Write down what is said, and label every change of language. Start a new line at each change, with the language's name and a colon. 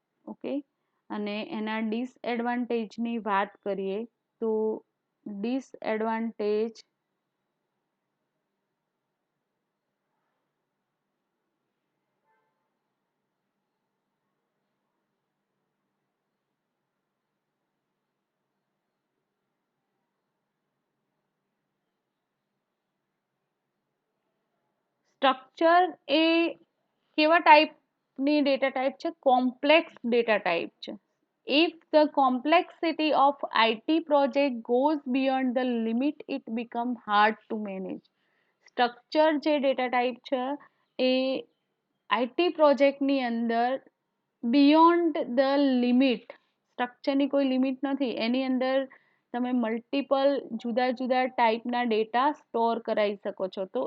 Gujarati: Okay, અને એના ડિસએડવાન્ટેજની વાત કરીએ તો ડિસએડવાન્ટેજ સ્ટ્રક્ચર એ કેવા ટાઈપની ડેટા ટાઈપ છે? કોમ્પ્લેક્સ ડેટા ટાઈપ છે.
English: If the complexity of IT project goes beyond the limit, it become hard to manage.
Gujarati: Structure જે ડેટા ટાઈપ છે એ આઈટી પ્રોજેક્ટની અંદર બિયોન્ડ ધ લિમિટ, સ્ટ્રક્ચરની કોઈ લિમિટ નથી, એની અંદર તમે મલ્ટિપલ જુદા જુદા ટાઈપના ડેટા સ્ટોર કરાવી શકો છો.